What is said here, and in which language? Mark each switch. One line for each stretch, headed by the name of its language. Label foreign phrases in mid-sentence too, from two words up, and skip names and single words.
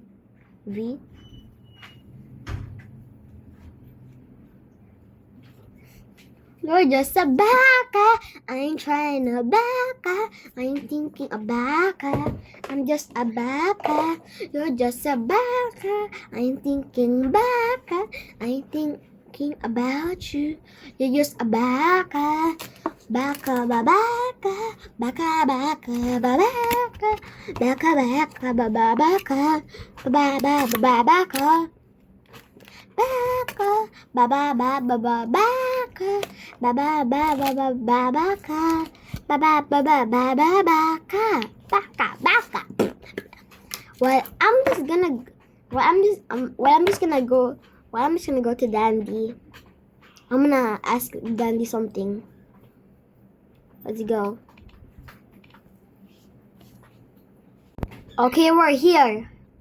English: V? You're just a baka. I ain't trying to baka. I ain't thinking a baka. I'm just a baka. You're just a baka. I ain't thinking baka. I ain't thinking about you. You're just a baka. Baka ba baka. Baka baka ba baka. Baka baka ba ba baka. Ba ba ba ba baka. Baka, ba ba ba ba ba baka, ba ba ba ba ba ba baka, ba ba ba ba ba ba baka. Well, I'm just gonna. Well, I'm just gonna go. Well, I'm just gonna go to Dandy. I'm gonna ask Dandy something. Let's go. Okay, we're here.